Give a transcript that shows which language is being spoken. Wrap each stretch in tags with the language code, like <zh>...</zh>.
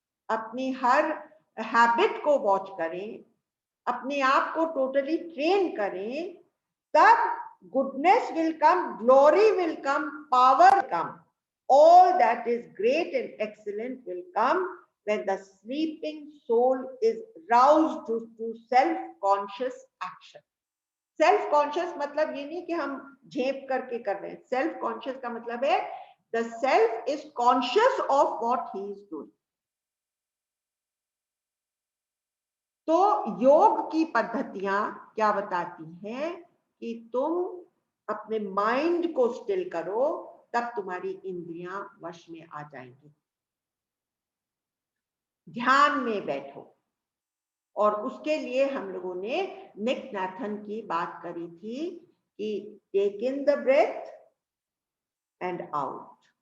<hi>अपनी हर हैबिट को वॉच करें, अपने आप को टोटली ट्रेन करें, तब</hi> <en>goodness will come, glory will come, power will come, all that is great and excellent will come when the sleeping soul is roused to self-conscious action.</en> <hi>Self-conscious मतलब ये नहीं कि हम झेप करके कर रहे हैं।</hi> <en>Self-conscious</en> <hi>का मतलब है</hi> <en>the self is conscious of what he is doing.</en> <hi>तो योग की पद्धतियां क्या बताती हैं कि तुम अपने माइंड को स्टिल करो, तब तुम्हारी इंद्रियां वश में आ जाएंगी। ध्यान में बैठो। और उसके लिए हम लोगों ने निक नाथन की बात करी थी कि</hi> <en>Take in the breath and out.</en>